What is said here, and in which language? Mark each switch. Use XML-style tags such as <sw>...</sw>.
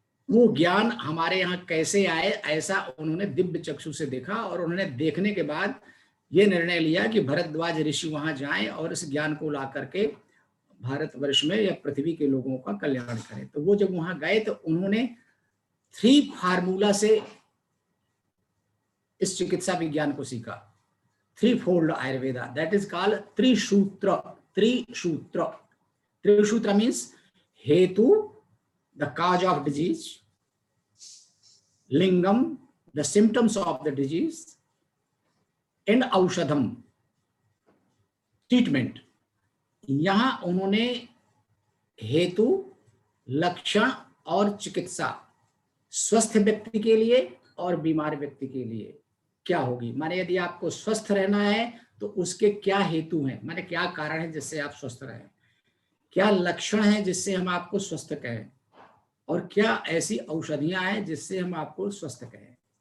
<hi>वो ज्ञान हमारे यहाँ कैसे आए, ऐसा उन्होंने दिव्य चक्षु से देखा, और उन्होंने देखने के बाद ये निर्णय लिया कि भरद्वाज ऋषि वहां जाएं और इस ज्ञान को ला करके भारतवर्ष में या पृथ्वी के लोगों का कल्याण करें। तो वो जब वहां गए तो उन्होंने 3 फार्मूला से इस चिकित्सा विज्ञान को सीखा।</hi> <en>3 fold Ayurveda, that is called trisutra. Trisutra, trisutra means hetu, the cause of disease, lingam, the symptoms of the disease, and aushadham, treatment.</en> <hi>यहां उन्होंने हेतु, लक्षण और चिकित्सा, स्वस्थ व्यक्ति के लिए और बीमार व्यक्ति के लिए क्या होगी। माने यदि आपको स्वस्थ रहना है तो उसके क्या हेतु हैं, माने क्या कारण है जिससे आप स्वस्थ रहें, क्या लक्षण है जिससे हम आपको स्वस्थ कहें, और क्या ऐसी औषधियां हैं जिससे हम आपको स्वस्थ कहें।</hi>